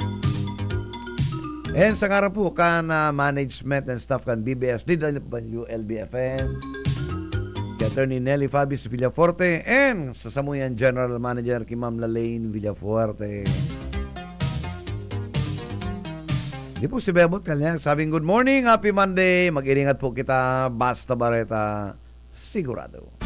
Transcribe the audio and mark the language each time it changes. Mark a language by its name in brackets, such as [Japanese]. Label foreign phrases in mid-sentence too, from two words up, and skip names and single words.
[Bikol] And sa nga po kan [English] management and staff [Bikol] kan BBS, DWLBFM, kay Attorney Nelly Fabis Villafuerte, and sa Samuyan [English] General Manager [Bikol] kay Ma'am Lalaine Villafuerte. Di po si Bebot kanya, sabing [English] good morning, happy Monday, [Bikol] mag-iringat po kita, basta bareta, sigurado.